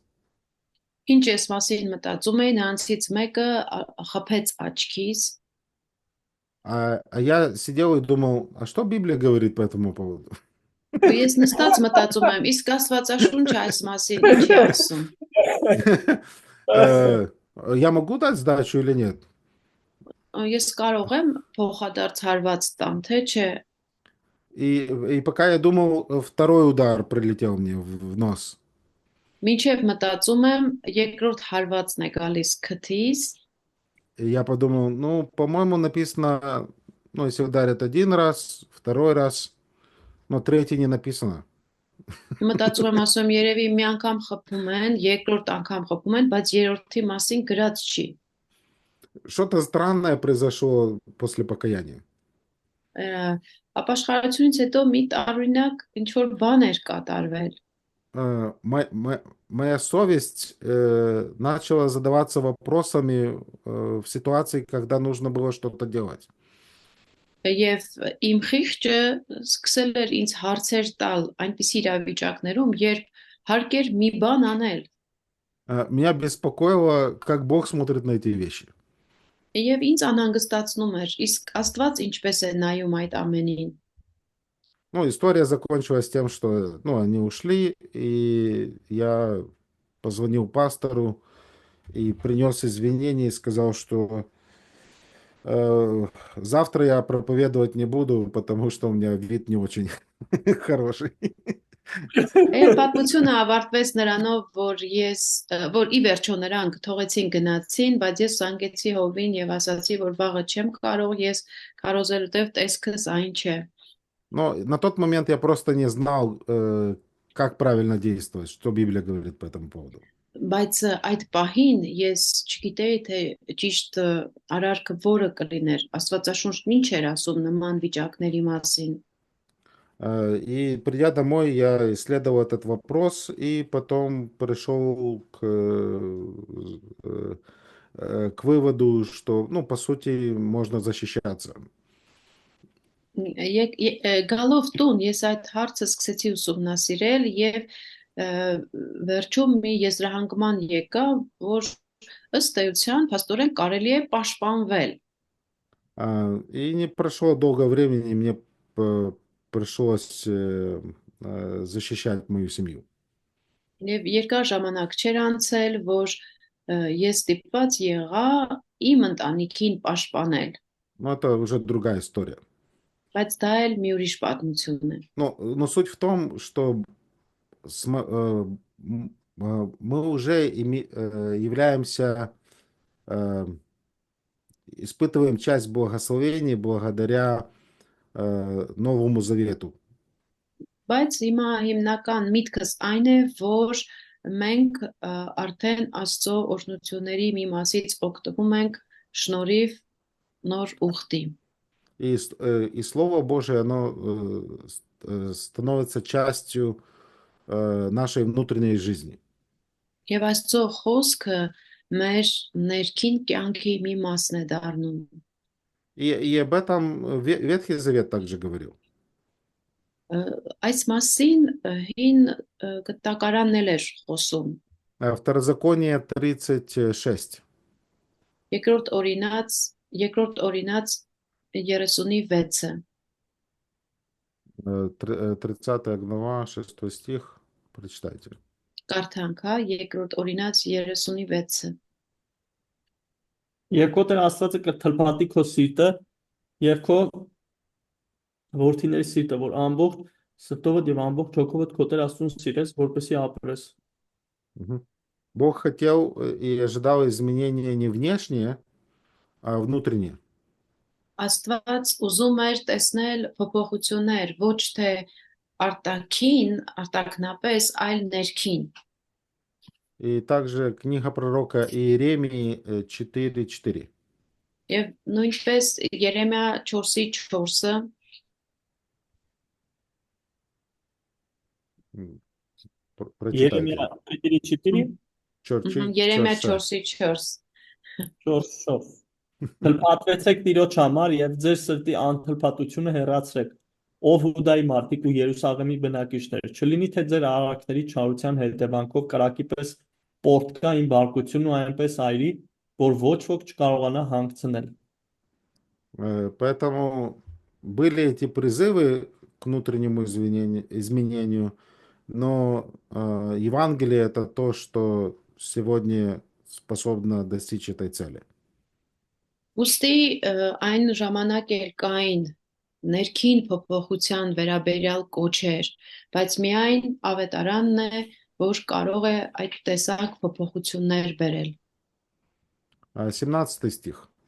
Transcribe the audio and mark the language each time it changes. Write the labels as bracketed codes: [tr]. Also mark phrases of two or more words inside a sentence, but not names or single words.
[hy] Ինչ ես մասին մտածում էի, նրանցից մեկը խփեց աչքիս։ [ru] А я сидел и думал, а что Библия говорит по этому поводу? [hy] Ու ես նստած մտածում եմ, իսկ Աստվածաշունչը այս մասին ինչ է ասում։ [ru] Я могу дать сдачу или нет? [hy] Ես կարող եմ փոխադարձ հարված տամ, թե չէ։ [ru] И пока я думал, второй удар прилетел мне в нос. [hy] Մինչև մտածում եմ, երկրորդ հարվածն է գալիս քթից։ [ru] И я подумал, ну, по-моему, написано, ну, если ударят один раз, второй раз, но третий не написано. [hy] Մտածում եմ, ասում եմ, երևի մի անգամ խփում են, երկրորդ անգամ խփում են, բայց երրորդի մասին գրած չի։ [ru] Что-то странное произошло после покаяния. [hy] Ապաշխարությունից հետո մի տարօրինակ ինչ որ բան էր կատարվել։ [ru] Моя совесть начала задаваться вопросами в ситуации, когда нужно было что-то делать. [hy] Եվ իմ խիղճը սկսել էր ինձ հարցեր տալ այնպիսի իրավիճակներում, երբ հարկեր մի բան անել։ [ru] Меня беспокоило, как Бог смотрит на эти вещи. [hy] Եվ ինձ անհանգստացնում էր, իսկ Աստված ինչպես է նայում այդ ամենին։ [ru] Ну, история закончилась тем, что, ну, они ушли, и я позвонил пастору и принес извинения и сказал, что завтра я проповедовать не буду, потому что у меня вид не очень хороший. [hy] Պատմությունը ավարտվեց նրանով, որ ի վերջո նրանք թողեցին գնացին, բայց ես զանգեցի Հովին եւ ասացի, որ վաղը չեմ կարող, ես կարոզելու դեպ տեսքս այն չէ։ [ru] Но на тот момент я просто не знал, как правильно действовать, что Библия говорит по этому поводу. [hy] Բայց այդ պահին ես չգիտեի թե ճիշտ արարքը որը կլիներ, Աստվածաշունչն ինչ էր ասում նման վիճակների մասին։ [ru] И придя домой, я исследовал этот вопрос и потом пришел к выводу, что, ну, по сути, можно защищаться. [hy] Գալով տուն ես այդ հարցը սկսեցի ուսումնասիրել եւ վերջում մի եզրահանգման եկա, որ ըստ էության փաստորեն կարելի է պաշտպանվել։ [ru] И не прошло долго времени, и мне пришлось защищать мою семью. [hy] Եվ երկար ժամանակ չէր անցել, որ ես ստիպված եղա իմ ընտանիքին պաշտպանել, [ru] Но это уже другая история. [hy] բայց դա էլ մի ուրիշ պատմություն է։ [ru] Но суть в том, что мы уже являемся, испытываем часть благословений благодаря Новому Завету. [hy] Բայց հիմա հիմնական միտքս այն է, որ մենք արդեն Աստծո օրհնությունների մի մասից օգտվում ենք շնորհիվ նոր ուխտի։ [ru] И Слово Божие, оно становится частью нашей внутренней жизни. [hy] Եվ Աստծո խոսքը մեր ներքին կյանքի մի մասն է դառնում։ [ru] И об этом Ветхий Завет также говорил. [hy] Այս մասին հին կտակարանն էլ էր խոսում։ [ru] Второзаконие 36. [hy] Երկրորդ օրինաց 36-ը [ru] 30 глава, 6 стих. Прочитайте. [hy] կարդանք, հա, երկրորդ օրինաց 36-ը։ Եվ քո Տեր Աստվածը կթլփատի քո սիրտը եւ քո որդիների սիրտը, որ ամբողջ սրտովդ եւ ամբողջ հոգովդ քո Տեր Աստծուն սիրես, որպեսզի ապրես։ [ru] Бог хотел и ожидал изменения не внешние, а внутренние. [hy] Աստված ուզում էր տեսնել փոփոխություններ, ոչ թե արտաքնապես, այլ ներքին։ [ru] И также книга пророка Иеремии 4:4. [hy] Եվ նույնպես Երեմիա 4:4-ը [ru] Прочитайте. [hy] Երեմիա 4:4 Երեմիա 4:4 4 Թլփատվեցեք Տիրոջ համար եւ ձեր սրտի անթլփատությունը հեռացրեք, ով Հուդայի մարդիկ ու Երուսաղեմի բնակիչներ, չլինի թե ձեր արարքների չարության հետևանքով կրակի պես պորտկա իմ բարկությունն ու այնպես այրի, որ ոչ ոք չկարողանա հանգցնել։ [ru] Поэтому были эти призывы к внутреннему изменению, но Евангелие это то, что сегодня способно достичь этой цели. [hy] Ոստի այն ժամանակ էր կային ներքին փոփոխության վերաբերյալ կոչեր, բայց միայն ավետարանն է, որ կարող է այդ տեսակ փոփոխություններ բերել։ [ru] 17 стих.